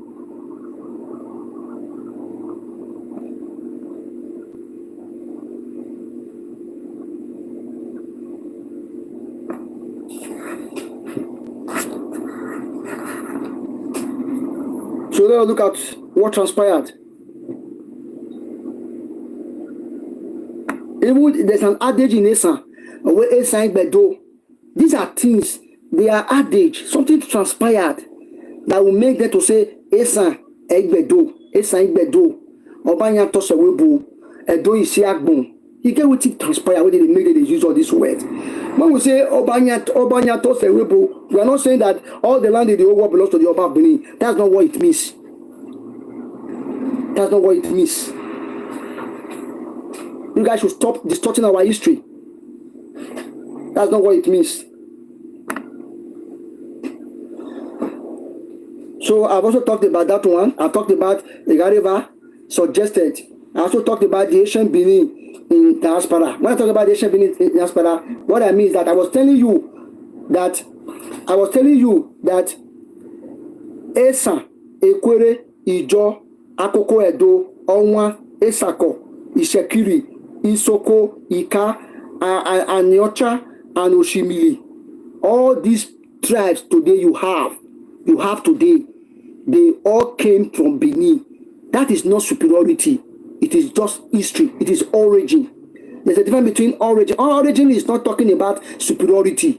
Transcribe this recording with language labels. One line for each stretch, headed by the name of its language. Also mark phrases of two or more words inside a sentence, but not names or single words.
English: So let's look at what transpired. Even there's an adage in Esan, where Esan Bedo. These are things, they are adage, something transpired that will make them to say
Bini: Esan Egbedo, Esan Egbedo, Oba Nyato Sewebo, Edo Isiagbon.
English: You get what it transpired when they make it, they use all this word. When we say
Bini: Oba Nyato Sewebo,
English: we are not saying that all the land in the whole world belongs to the Oba of Benin. That's not what it means. That's not what it means. You guys should stop distorting our history. That's not what it means. So I've also talked about that one. I talked about Igareva suggested. I also talked about the ancient Benin in diaspora. When I talk about the ancient Benin in diaspora, what I mean is that I was telling you that Esan, Ekwere, Ijo, Akoko Edo, Onwa, Esako, Ishekiri, Isoko, Ika, Aniocha, and Oshimili. All these tribes today you have today, they all came from Benin. That is not superiority. It is just history. It is origin. There's a difference between origin. Origin is not talking about superiority.